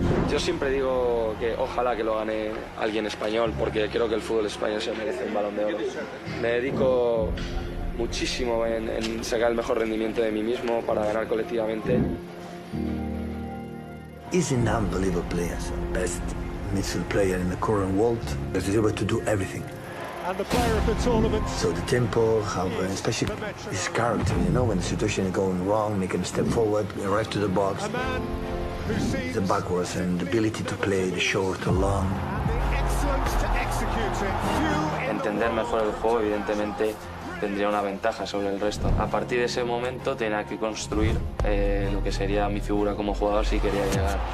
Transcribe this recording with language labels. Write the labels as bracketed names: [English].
[Spanish] Yo siempre digo que ojalá que lo gane alguien español, porque creo que el fútbol español se merece un Balón de Oro. Me dedico muchísimo en sacar el mejor rendimiento de mí mismo para ganar colectivamente. [English] He's an unbelievable player, best midfield player in the current world. He's able to do everything. And the player of the tournament. So the tempo, especially his character, you know, when the situation is going wrong, making a step forward, right to the box. A man who sees The backwards and the ability to play the short or long. and the excellence to execute it. Few in the [Spanish] Entender mejor el juego, evidentemente, tendría una ventaja sobre el resto. A partir de ese momento tenía que construir lo que sería mi figura como jugador si quería llegar.